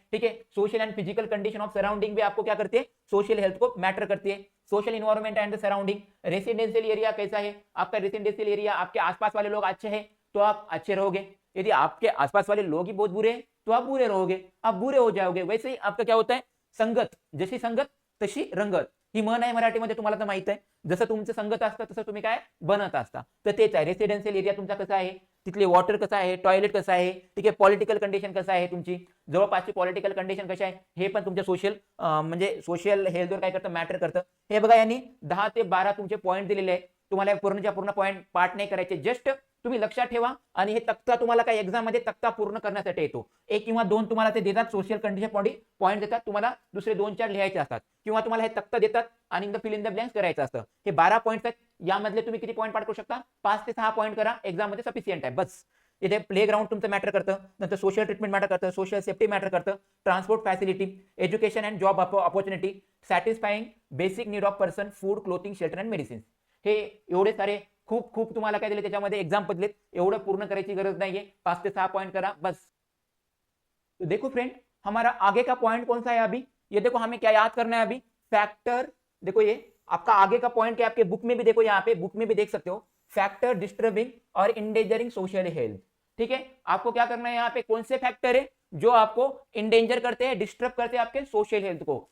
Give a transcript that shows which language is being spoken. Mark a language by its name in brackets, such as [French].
[Hindi] ठीक है, social and physical condition of surrounding भी आपको क्या करती है, सोशल हेल्थ को मैटर करती है। Social environment and surrounding, residential area कैसा है, आपका रेसिडेंशियल एरिया, आपके आसपास वाले लोग अच्छे हैं तो आप अच्छे रहोगे। यदि आपके आसपास वाले लोग ही बहुत बुरे हैं तो आप बुरे रहोगे, आप बुरे हो जाओगे। वैसे ही आपका क्या होता है, संगत, जैसी संगत [Marathi] तशी रंगत, ही म्हण आहे मराठीमध्ये, तुम्हाला तर माहित आहे. जसं तुमचं संगत असतं तसं तुम्ही काय बनत असता. तर तेच आहे. रेसिडेन्शियल एरिया तुमचा कसा आहे, तिथले वॉटर कसं आहे, टॉयलेट कसं आहे, ठीक आहे, पॉलिटिकल कंडिशन कसं आहे, तुमची जवळपासची पॉलिटिकल कंडिशन कशी आहे, हे पण तुमच्या सोशल म्हणजे सोशल हेल्थवर काय करतं, मॅटर करतं. हे बघा, यांनी 10 ते 12 तुमचे पॉईंट दिलेले आहे. तुम्हाला पूर्णच्या पूर्ण पॉईंट पाठ नाही करायचे, जस्ट तुम्ही लक्षात ठेवा. आणि हे तक्ता तुम्हाला काय एक्झाम मध्ये तक्ता पूर्ण करण्यासाठी येतो. 1 किंवा 2 तुम्हाला ते देतात, सोशल कंडिशन पॉईंट देतात, तुम्हाला दुसरे 2-4 लिहायचे असतात, किंवा तुम्हाला हे तक्ता देतात आणि फिल इन द ब्लँक्स करायचं असतं. हे 12 पॉईंट्स आहेत. यामधले तुम्ही किती पॉईंट पाठ करू शकता, 5 ते 6 पॉईंट करा, एक्झाम मध्ये सफिशियंट आहे. बस इथे प्ले ग्राउंड तुमचं मॅटर करतं, नंतर सोशल ट्रीटमेंट मॅटर करतं, सोशल सेफ्टी मॅटर करतं, transport facility, education and job opportunity, satisfying basic need of person, food, clothing, shelter and medicine. हे एवढे सारे खूप खूप तुम्हाला काय दिले त्याच्यामध्ये एक्झाम बदलेत. एवढं पूर्ण करायची गरज नाहीये, 5 से 6 पॉइंट करा बस. [Hindi] तो देखो फ्रेंड, हमारा आगे का पॉइंट कौन सा है अभी, ये देखो हमें क्या याद करना है अभी, फैक्टर. देखो ये आपका आगे का पॉइंट क्या, आपके बुक में भी देखो, यहाँ पे बुक में भी देख सकते हो, फैक्टर डिस्टर्बिंग और इंडेंजरिंग सोशल हेल्थ. ठीक है, आपको क्या करना है, यहाँ पे कौन से फैक्टर है जो आपको इंडेंजर करते हैं, डिस्टर्ब करते हैं आपके सोशल हेल्थ को.